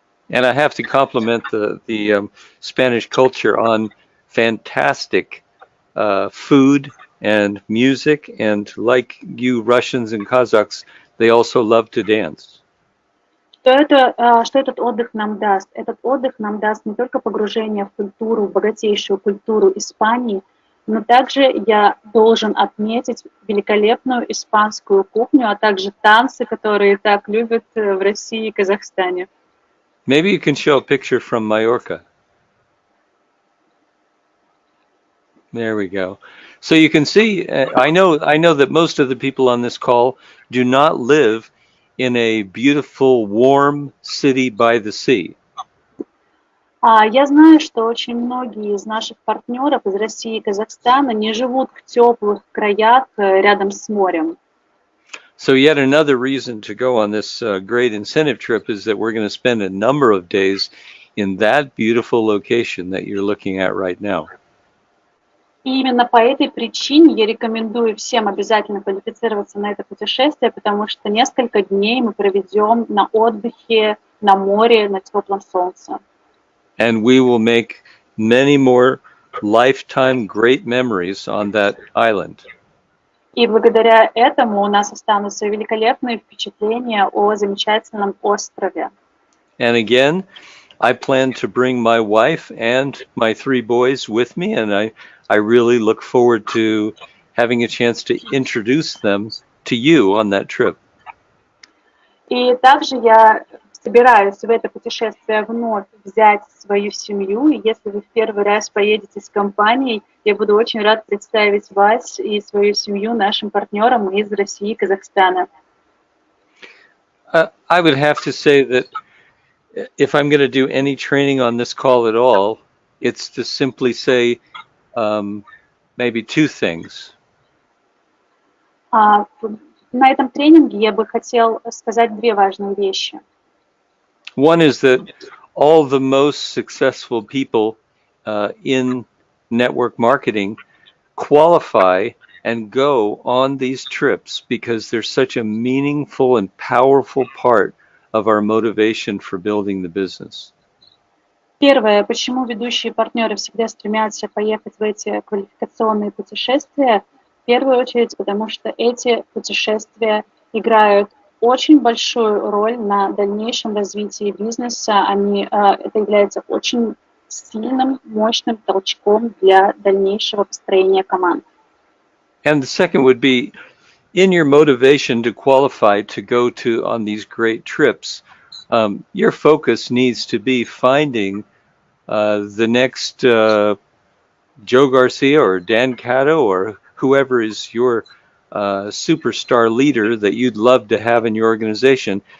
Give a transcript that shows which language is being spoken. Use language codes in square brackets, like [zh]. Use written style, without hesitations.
[en] And I have to compliment the Spanish culture on fantastic food and music, and like you Russians and Kazakhs, they also love to dance. [ru] Что этот отдых нам даст? Этот отдых нам даст не только погружение в культуру, в богатейшую культуру Испании, но также я должен отметить великолепную испанскую кухню, а также танцы, которые так любят в России и Казахстане. [en] Maybe you can show a picture from Mallorca. There we go. So you can see, I know that most of the people on this call do not live in a beautiful, warm city by the sea. [ru] Я знаю, что очень многие из наших партнеров из России и Казахстана не живут в теплых краях рядом с морем. [en] So yet another reason to go on this great incentive trip is that we're going to spend a number of days in that beautiful location that you're looking at right now. [ru] И именно по этой причине я рекомендую всем обязательно квалифицироваться на это путешествие, потому что несколько дней мы проведем на отдыхе, на море, на теплом солнце. [en] And we will make many more lifetime great memories on that island. [ru] И благодаря этому у нас останутся великолепные впечатления о замечательном острове. [en] And again, I plan to bring my wife and my 3 boys with me, and I really look forward to having a chance to introduce them to you on that trip. [ru] И также я собираюсь в это путешествие вновь взять свою семью, и если вы в первый раз поедете с компанией, я буду очень рад представить вас и свою семью нашим партнерам из России и Казахстана. [en] I would have to say that if I'm going to do any training on this call at all, it's to simply say maybe 2 things. [ru] На этом тренинге я бы хотел сказать 2 важные вещи. [en] One is that all the most successful people in network marketing qualify and go on these trips because they're such a meaningful and powerful part of our motivation for building the business. [ru] Первое, почему ведущие партнеры всегда стремятся поехать в эти квалификационные путешествия, в первую очередь, потому что эти путешествия играют очень большую роль на дальнейшем развитии бизнеса. Это является очень сильным, мощным толчком для дальнейшего построения команд. [en] And the second would be, in your motivation to qualify to go on these great trips, your focus needs to be finding the next Joe Garcia or Dan Cato or whoever is your superstar leader that you'd love to have in your organization.